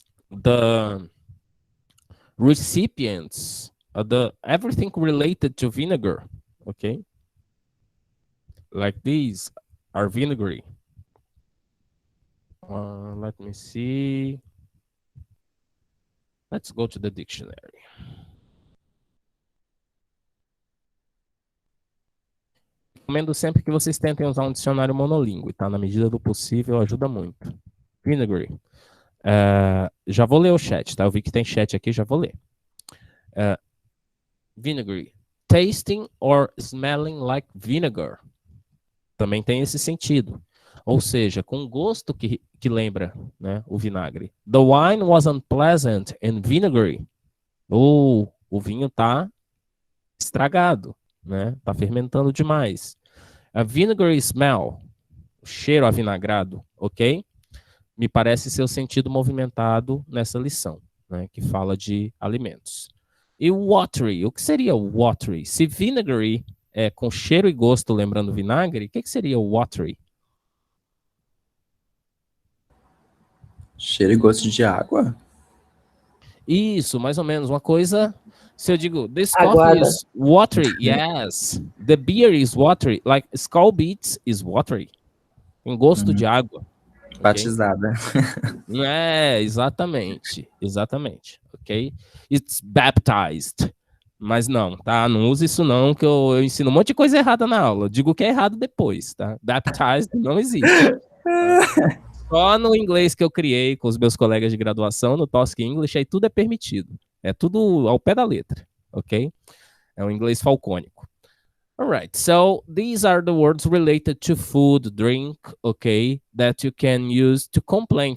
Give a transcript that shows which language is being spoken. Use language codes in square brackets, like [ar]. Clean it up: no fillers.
[en] The recipients, everything related to vinegar, okay? Like these are vinegary. Let me see. Let's go to the dictionary. [pt] Recomendo sempre que vocês tentem usar um dicionário monolíngue, tá? Na medida do possível, ajuda muito. Vinegary. Já vou ler o chat, tá? Eu vi que tem chat aqui, já vou ler. [en] Vinegary. Tasting or smelling like vinegar. [pt] Também tem esse sentido. Ou seja, com gosto que lembra, né, o vinagre. [en] The wine was unpleasant and vinegary. [pt] O vinho tá estragado, né? Tá fermentando demais. [en] A vinegary smell. [pt] O cheiro avinagrado, ok? Me parece ser o sentido movimentado nessa lição, né, que fala de alimentos. E watery, o que seria watery? Se vinegary é com cheiro e gosto lembrando vinagre, o que seria watery? Cheiro e gosto de água? Isso, mais ou menos, uma coisa... [en] Se eu digo, this [pt] Aguada. [en] coffee is watery, yes. The beer is watery, like Skull Beats is watery. [pt] Tem gosto de água. Batizada. Exatamente. Exatamente. Ok? [en] It's baptized. [pt] Mas não, tá? Não use isso não, que eu ensino um monte de coisa errada na aula. Eu digo que é errado depois, tá? Baptized não existe. Tá? Só no inglês que eu criei com os meus colegas de graduação, no Tosca English, aí tudo é permitido. É tudo ao pé da letra, ok? É um inglês falcônico. [en] Alright, so these are the words related to food, drink, okay, that you can use to complain.